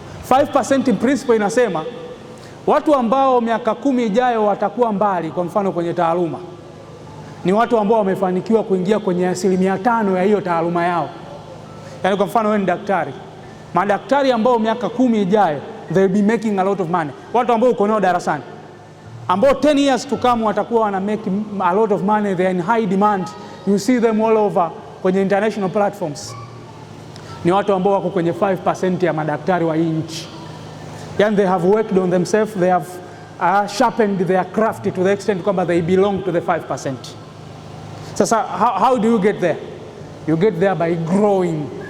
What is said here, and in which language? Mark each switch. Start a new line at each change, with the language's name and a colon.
Swahili: 5% principle inasema watu ambao miaka 10 ijayo watakuwa mbali, kwa mfano kwenye taaluma, ni watu ambao wamefanikiwa kuingia kwenye 5% ya hiyo taaluma yao. Yani kwa mfano wewe ni daktari. Madaktari ambao miaka 10 ijayo
English: they'll be making a lot of money.
Swahili: Watu ambao uko nao darasani ambao
English: 10 years to come
Swahili: watakuwa wana
English: make a lot of money, they are in high demand. You see them all over kwenye international platforms.
Swahili: Ni watu ambao wako kwenye 5% ya madaktari wa hii nchi.
English: Yani they have worked on themselves, they have sharpened their craft to the extent kwamba they belong to the 5%. Sasa how do you get there? You get there by growing.